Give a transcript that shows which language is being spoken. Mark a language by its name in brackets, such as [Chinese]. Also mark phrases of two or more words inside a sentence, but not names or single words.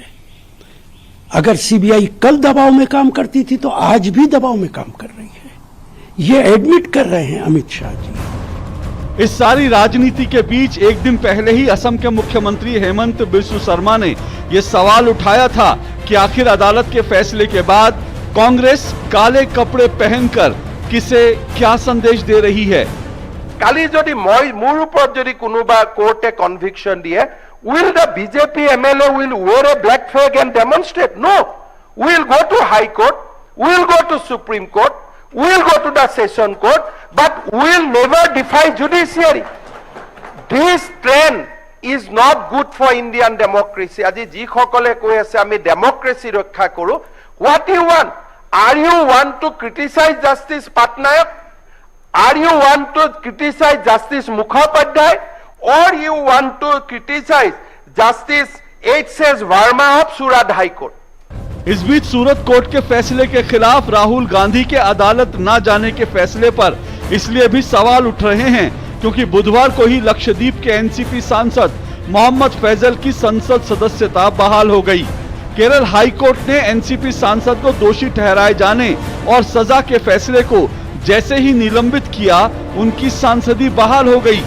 [Hindi] अगर सीबीआई कल दबाव में काम करती थी तो आज भी दबाव में काम कर रही है, ये एडमिट कर रहे हैं अमित शाह जी। इस सारी राजनीति के बीच एक दिन पहले ही असम के मुख्यमंत्री हेमंत बिस्व शर्मा ने यह सवाल उठाया था कि आखिर अदालत के फैसले के बाद कांग्रेस काले कपड़े पहनकर किसे क्या संदेश दे रही है। [Assamese] কালি যদি মোৰ ওপৰত যদি কোনোবা কোৰ্টে কনভিকশন দিয়ে, [English] will the BJP MLA will wear a black flag and demonstrate? No. We'll go to High Court, we'll go to Supreme Court, we'll go to the Session Court, but we'll never defy judiciary. This trend is not good for Indian democracy. [Assamese] আজি যিসকলে কৈ আছে আমি ডেমক্ৰেসি ৰক্ষা কৰো, [English] what you want? Are you want to criticize Justice Patnaik? Are you want to criticize Justice Mukhopadhyay? Or you want to criticize Justice H.S. Verma of Surat High Court? [Hindi] इस बीच सूरत कोर्ट के फैसले के खिलाफ राहुल गांधी के अदालत न जाने के फैसले पर इसलिए भी सवाल उठ रहे हैं क्योंकि बुधवार को ही लक्षद्वीप के एनसीपी सांसद मोहम्मद फैजल की संसद सदस्यता बहाल हो गई। केरल हाई कोर्ट ने एनसीपी सांसद को दोषी ठहराए जाने और सजा के फैसले को जैसे ही निलंबित किया, उनकी सांसदी बहाल हो गई।